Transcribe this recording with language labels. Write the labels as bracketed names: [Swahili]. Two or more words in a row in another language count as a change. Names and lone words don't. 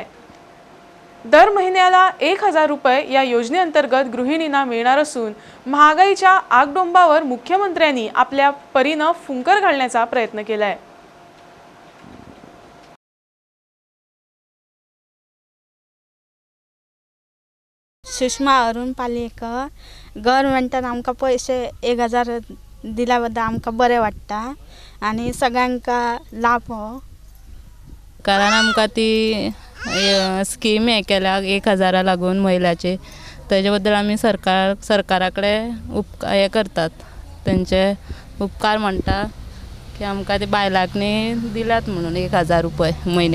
[Marathi] दर महिन्याला 1000 रुपये या योजनेअंतर्गत गृहिणींना मिळणार असून महागाईच्या आगडोंबावर मुख्यमंत्र्यांनी आपल्या परीनं फुंकर घालण्याचा प्रयत्न केलाय। [Konkani] सुषमा अरुण पालेकर, गव्हर्नमेंटान आमकां पैसे 1000 दिल्या बद्दल आमकां बरें वाटता आणि सगळ्यांका लाभ हो। कारण आमकां ती स्कीम हे केल्या 1000 लागून महिलाचे, त्याच्या बद्दल आमी सरकाराकडे हे करतात, त्यांचे उपकार म्हणटा की आमकां ते बायलांनी दिल्यात म्हणून 1000 रुपये महिन्याक।